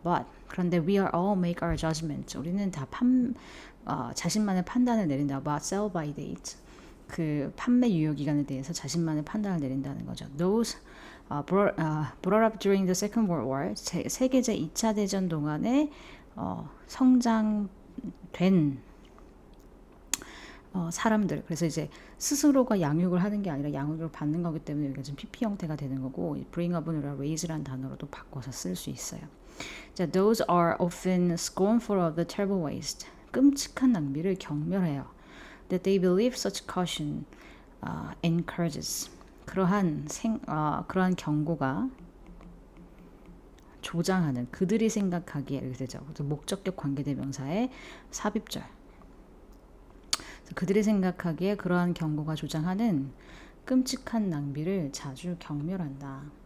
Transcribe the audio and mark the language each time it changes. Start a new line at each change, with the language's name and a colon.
English: But
Korean: 그런데
English: we are all make our judgment.
Korean: 우리는 다 자신만의 판단을 내린다.
English: About sell by date.
Korean: 그 판매 유효 기간에 대해서 자신만의 판단을 내린다는 거죠.
English: Those brought up during the Second World War,
Korean: 세계제 2차 대전 동안에 성장된 사람들. 그래서 이제 스스로가 양육을 하는 게 아니라 양육을 받는 거기 때문에 여기가 지금 PP 형태가 되는 거고
English: bring up
Korean: 은 raise라는 단어로도 바꿔서 쓸 수 있어요.
English: 자, those are often scornful of the terrible waste.
Korean: 끔찍한 낭비를 경멸해요.
English: That they believe such caution encourages.
Korean: 그러한 경고가 조장하는 그들이 생각하기에 이렇게 되죠. 목적격 관계대명사의 삽입절. 그들이 생각하기에 그러한 경고가 조장하는 끔찍한 낭비를 자주 경멸한다.